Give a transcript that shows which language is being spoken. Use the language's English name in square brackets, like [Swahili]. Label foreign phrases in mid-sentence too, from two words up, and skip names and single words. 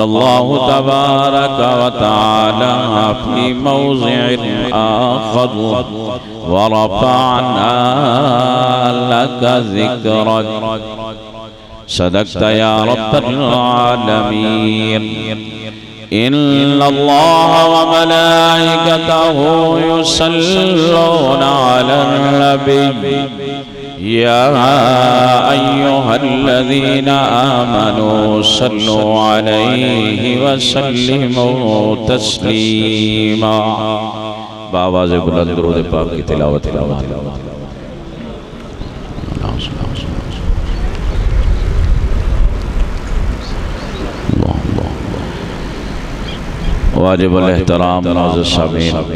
[Arabic] الله تبارك وتعالى في موضع آخر ورفعنا لك ذكرك صدقت يا رب العالمين إن الله وملائكته يصلون على النبي يا أيها الذين آمنوا صلوا عليه وسلموا تسليما [Urdu] باآوازِ بلند درود پاک کی تلاوت واجب الاحترام ناظرین سامعین,